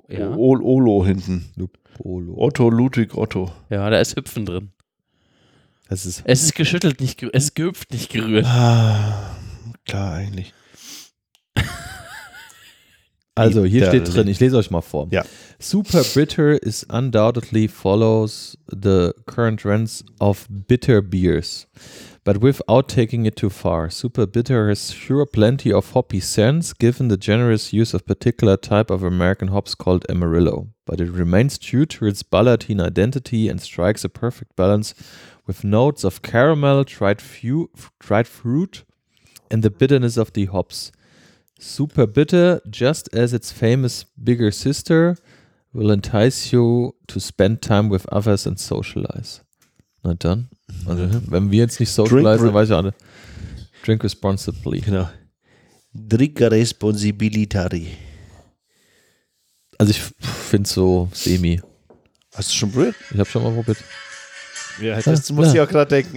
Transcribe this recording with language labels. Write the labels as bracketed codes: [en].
[de] O-L-O-L-O hinten. Lupolo. Otto Ludwig Otto. Ja, da ist Hüpfen drin. Es ist geschüttelt, nicht es ist gehüpft, nicht gerührt. Ah, klar, eigentlich. Also hier steht drin, ich lese euch mal vor. Ja. [en] Super Bitter is undoubtedly follows the current trends of bitter beers. But without taking it too far, Super Bitter has sure plenty of hoppy sense given the generous use of particular type of American hops called Amarillo. But it remains true to its Ballantine identity and strikes a perfect balance with notes of caramel, dried fruit, and the bitterness of the hops. Super Bitter, just as its famous bigger sister, will entice you to spend time with others and socialize. [de] Na dann. Also, wenn wir jetzt nicht socialize, dann weiß ich auch nicht. [en] Drink responsibly. Genau. Drink responsibilitari. [de] Also ich finde es so semi. Hast du schon probiert? Ich habe schon mal probiert. Ja, das la, muss la, ich auch gerade denken.